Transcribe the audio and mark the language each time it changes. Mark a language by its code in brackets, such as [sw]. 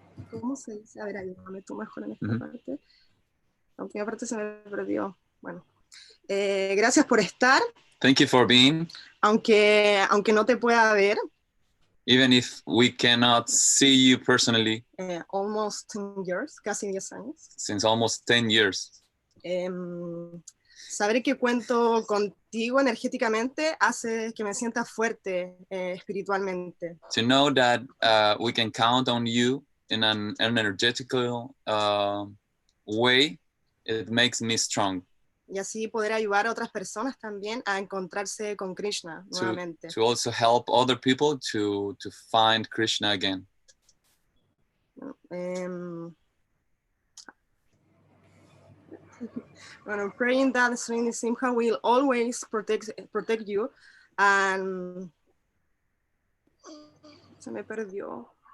[es] ¿Cómo se dice? A ver, ayúdame tú mejor en esta parte. La última parte se me perdió. Bueno, gracias por estar. [en] Thank you for being. [es] Aunque no te pueda ver. [en] Even if we cannot see you personally. Almost 10 years, [es] casi 10 años. [en] Since almost 10 years. [es] Saber que cuento contigo energéticamente hace que me sienta fuerte espiritualmente. [en] To know that we can count on you in an energetical way, it makes me strong. [es] Y así poder ayudar a otras personas también a encontrarse con Krishna nuevamente. [en] To also help other people to find Krishna again. Well, I'm praying that Sri Simha will always protect you, and [es] se me perdió.